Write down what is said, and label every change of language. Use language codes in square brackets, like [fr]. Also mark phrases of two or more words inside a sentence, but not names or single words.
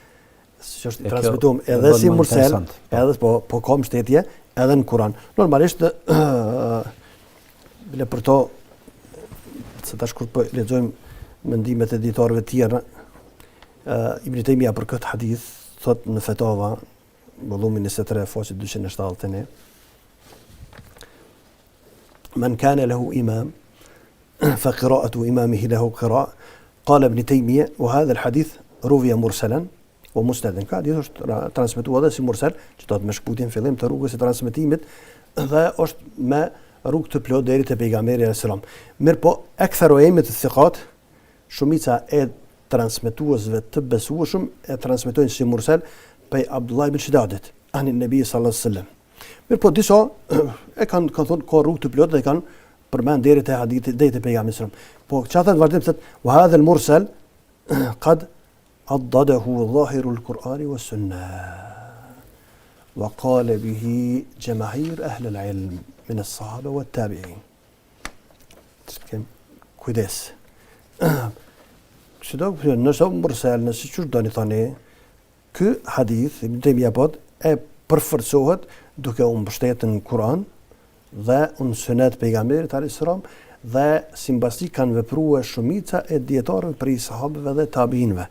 [sq] Që është i transmetuar edhe si mursal, edhe po ka mbështetje edhe në Kur'an. Normalisht bile për to se tash kur po lexojmë mendimet e dietarëve të tjerë, Ibn Taymija për këtë hadith thot në Fetava, volumi 23, faqe 271, [ar] من كان له إمام فقراءة إمامه له قراءة. قال ابن تيمية وهذا الحديث روي مرسلا ومسندا. [sq] Ka hadith është transmetuar edhe si mursal, që do të më shkputin fillim të rrugës së transmetimit dhe është me rrugë të plot deri te pejgamberi [ar] عليه السلام. [sq] Mirë po, [ar] أكثر الأئمة ثقات, [sq] shumica e transmetuesve të besueshëm e transmetojnë si mursal pej Abdullah ibn Shidadit, [ar] عن النبي صلى الله عليه وسلم. [sq] Mirë po, disa e kanë thonë ka rrugë të plot dhe kanë përmend deri te hadithi deri te pejgamberi [ar] صلى الله عليه وسلم. [sq] Po çfarë thot vërtet se [ar] وهذا المرسل قد عضده ظاهر القرآن والسنة وقال به جماهير أهل العلم من الصحابة والتابعين. [sq] Kujdes. Çdo nëse mursal, nëse çu doni thani, ky hadith Ibn Taymija e përforcohet duke u mbështetur në Kur'an dhe në sunet pejgamberit [ar] عليه السلام [sq] dhe simbasi kanë vepruar shumica e dietarëve prej sahabëve dhe tabiinëve.